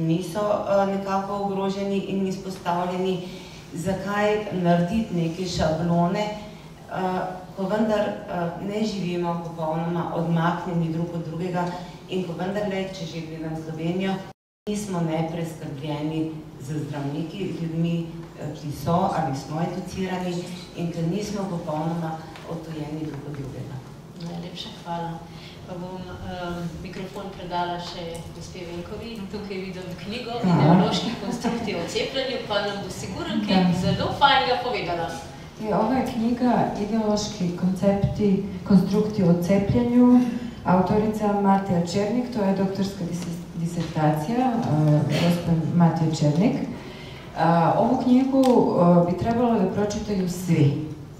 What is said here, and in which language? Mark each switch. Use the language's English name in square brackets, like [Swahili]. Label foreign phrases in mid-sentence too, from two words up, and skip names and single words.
[Slovenian] niso nekako ogroženi in izpostavljeni, zakaj narediti neke šablone, ko vendar ne živimo popolnoma odmaknjeni drug od drugega in ko vendarle, če že gledam Slovenijo, nismo nepreskrbljeni z zdravniki, z ljudmi, ki so ali smo educirani in ker nismo popolnoma odtujeni drug od drugega. Najlepša hvala. Pa bom mikrofon predala še gospe Venkovi. Tukaj vidim knjigo Ideoloških konstrukcij o cepljenju, pa nam bo sigurno kaj zelo fajnega povedala. [Serbian] Ova je knjiga Ideološki konstrukti o cepljenju, autorica Matija Černik, to je doktorska disertacija, gospodin Matija Černik. Ovu knjigu bi trebalo da pročitaju svi.